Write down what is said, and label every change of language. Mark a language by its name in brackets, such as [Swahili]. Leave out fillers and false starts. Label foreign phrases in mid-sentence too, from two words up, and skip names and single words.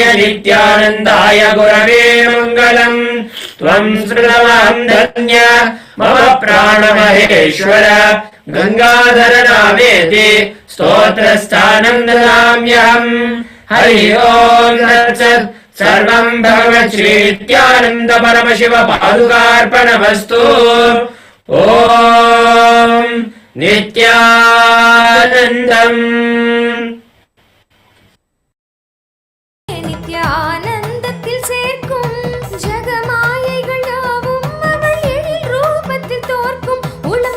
[Sanskrit] नित्यानन्दाय गुरवे मङ्गलम् त्वम् श्रुतमहम् धन्य मम प्राणमहेश्वर गङ्गाधर नामेति स्तोत्रस्थानम् ददाम्यहम् हरि ओम् तत्सत् सर्वम् भगवत् श्री नित्यानन्द परमशिव पादुकार्पणमस्तु ओम् नित्यानन्दम् [Tamil] நித்யானந்தத்தில் சேர்க்கும் ஜகமாயைகள் யாவும் அவள் எழில் ரூபத்தில் தோற்கும் உளம்